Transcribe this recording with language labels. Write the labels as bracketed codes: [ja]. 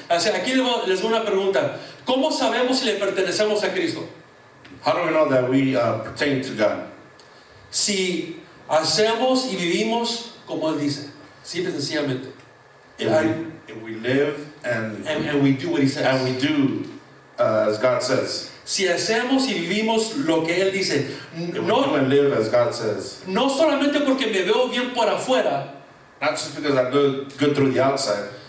[es] Así, aquí les doy una pregunta. ¿Cómo sabemos si le pertenecemos a Cristo? [en] How do we know that we pertain to God? [es] Si hacemos y vivimos como Él dice, simple y sencillamente. [en] If we live and we do what He says. And we do as God says. [es] Si hacemos y vivimos lo que Él dice, [en] no, and live as God says. [es] No solamente porque me veo bien por afuera, [en] not just because I look good through the outside,